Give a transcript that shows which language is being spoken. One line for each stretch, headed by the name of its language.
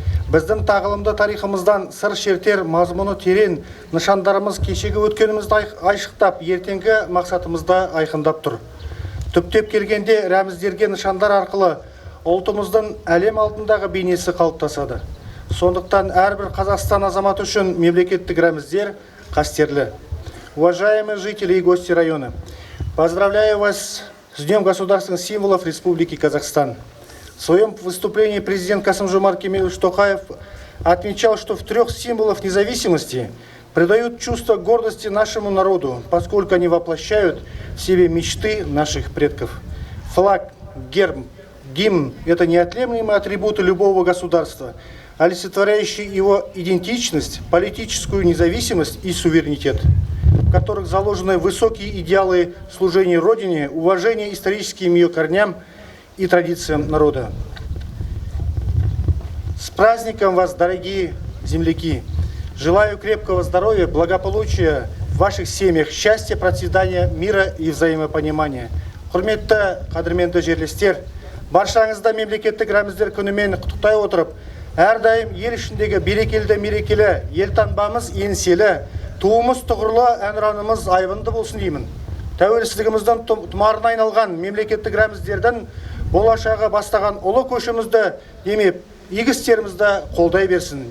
Kazakh: Біздің тағылымды тарихымыздан сыр шертер мазмұны терең нышандарымыз кешегі өткенімізді айшықтап, ертеңгі мақсатымызды айқындап тұр. Түптеп келгенде рәміздерге нышандар арқылы ұлтымыздың әлем алдындағы бейнесі қалыптасады. Сондықтан әрбір Қазақстан азаматы үшін мемлекеттік рәміздер қастерлі.
Russian: Уважаемые жители и гости района, поздравляю вас с Днем государственных символов Республики Казахстан. В своем выступлении президент Касым-Жомарт Кемелевич Токаев отмечал, что в 3 символах независимости придают чувство гордости нашему народу, поскольку они воплощают в себе мечты наших предков. Флаг, герб, гимн – это неотъемлемые атрибуты любого государства, олицетворяющие его идентичность, политическую независимость и суверенитет, в которых заложены высокие идеалы служения Родине, уважения историческим ее корням и традициям народа. С праздником вас, дорогие земляки! Желаю крепкого здоровья, благополучия в ваших семьях, счастья, процветания, мира и взаимопонимания.
Kazakh: Құрметті қадірменді жерлестер, баршаңызды мемлекеттік рәміздер күнімен құттықтай отырып, әрдайым ел ішіндегі берекелі мерекелі, елтаңбамыз еңселі, туымыз тұғырлы, әнұранымыз айбынды болсын деймін. Тәуелсіздігіміздің тұмарына айналған мемлекеттік рәміздердің болашағы бастаған ұлы көшімізді демеп, игі істерімізді қолдай берсін.